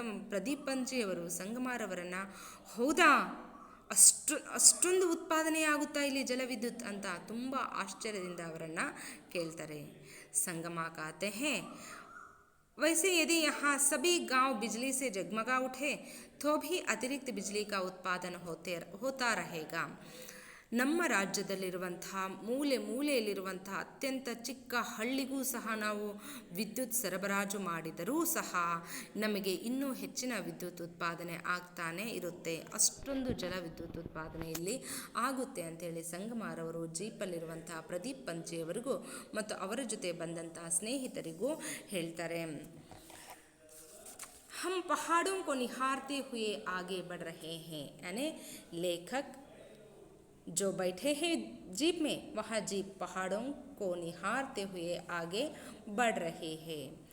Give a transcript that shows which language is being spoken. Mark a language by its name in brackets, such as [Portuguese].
[Kannada] ಪ್ರದೀಪ್ ಪಂಜಿಯವರು ಸಂಗಮಾರವರನ್ನು, ಹೌದಾ, ಅಷ್ಟೊಂದು ಉತ್ಪಾದನೆಯಾಗುತ್ತಾ ಇಲ್ಲಿ ಜಲವಿದ್ಯುತ್ ಅಂತ ತುಂಬ ಆಶ್ಚರ್ಯದಿಂದ ಅವರನ್ನು ಕೇಳ್ತಾರೆ. [Hindi] ಸಂಗಮ कहते हैं, वैसे यदि यहाँ सभी गांव बिजली से जगमगा उठे तो भी अतिरिक्त बिजली का उत्पादन होता रहेगा. [Kannada] ನಮ್ಮ ರಾಜ್ಯದಲ್ಲಿರುವಂತಹ ಮೂಲೆಯಲ್ಲಿರುವಂತಹ ಅತ್ಯಂತ ಚಿಕ್ಕ ಹಳ್ಳಿಗೂ ಸಹ ನಾವು ವಿದ್ಯುತ್ ಸರಬರಾಜು ಮಾಡಿದರೂ ಸಹ ನಮಗೆ ಇನ್ನೂ ಹೆಚ್ಚಿನ ವಿದ್ಯುತ್ ಉತ್ಪಾದನೆ ಆಗ್ತಾನೇ ಇರುತ್ತೆ. ಅಷ್ಟೊಂದು ಜಲವಿದ್ಯುತ್ ಉತ್ಪಾದನೆಯಲ್ಲಿ ಆಗುತ್ತೆ ಅಂಥೇಳಿ ಸಂಗಮಾರವರು ಜೀಪಲ್ಲಿರುವಂತಹ ಪ್ರದೀಪ್ ಪಂಜಿಯವರಿಗೂ ಮತ್ತು ಅವರ ಜೊತೆ ಬಂದಂತಹ ಸ್ನೇಹಿತರಿಗೂ ಹೇಳ್ತಾರೆ. [Hindi] हम पहाड़ों को निहारते हुए आगे बढ़ रहे हैं. यानी लेखक जो बैठे हैं जीप में, वह जीप पहाड़ों को निहारते हुए आगे बढ़ रहे हैं.